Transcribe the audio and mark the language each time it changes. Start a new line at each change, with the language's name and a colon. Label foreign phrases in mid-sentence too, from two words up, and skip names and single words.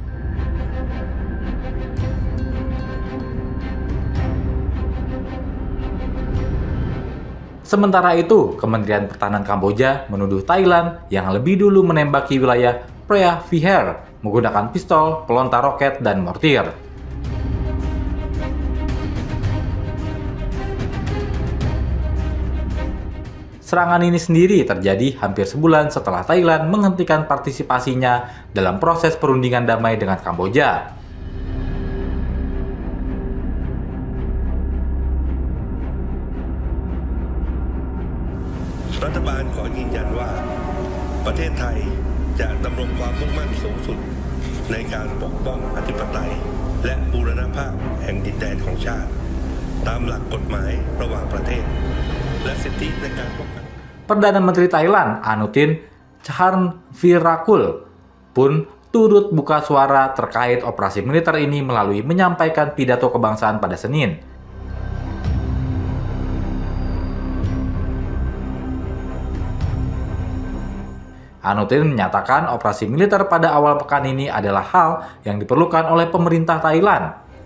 Indonesian: Sementara itu, Kementerian Pertahanan Kamboja menuduh Thailand yang lebih dulu menembaki wilayah Phra Vihear menggunakan pistol, pelontar roket, dan mortir. Serangan ini sendiri terjadi hampir sebulan setelah Thailand menghentikan partisipasinya dalam proses perundingan damai dengan Kamboja.
Thai: รัฐบาลขอยืนยันว่าประเทศไทยจะดำรงความมุ่งมั่นสูงสุดในการปกป้องอธิปไตยและบูรณภาพแห่งดินแดนของชาติตามหลักกฎหมายระหว่างประเทศและสิทธิในการป้องกัน
Indonesian: Perdana Menteri Thailand Anutin Charnvirakul pun turut buka suara terkait operasi militer ini melalui menyampaikan pidato kebangsaan pada Senin. Anutin menyatakan operasi militer pada awal pekan ini adalah hal yang diperlukan oleh pemerintah Thailand.